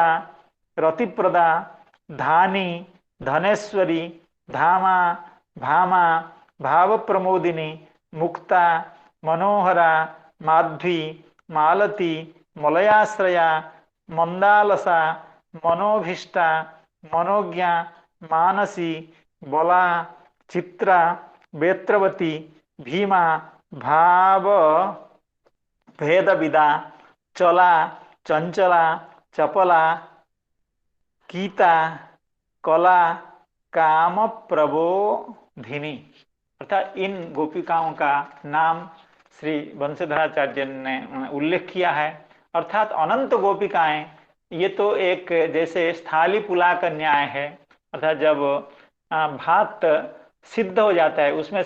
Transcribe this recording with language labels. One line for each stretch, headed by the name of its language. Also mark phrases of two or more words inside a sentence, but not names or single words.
Sanskrit: रतिप्रदा धानी धनेश्वरी धामा भामा भाव प्रमोदिनी मुक्ता मनोहरा माध्वी मालती मलयाश्रया मंदालसा मनोभीष्टा मनोज्ञा मानसी बला चित्रा वेत्रवती भीमा भाव भेदविदा चला चंचला चपला कीता कला काम प्रबोधिनी।
Hindi: अर्थात इन गोपिकाओं का नाम श्री बंशीधराचार्य ने उल्लेख किया है। अर्थात अनंत गोपिकाएं, ये तो एक जैसे स्थाली पुला का न्याय है, अर्थात जब भात सिद्ध हो जाता है उसमें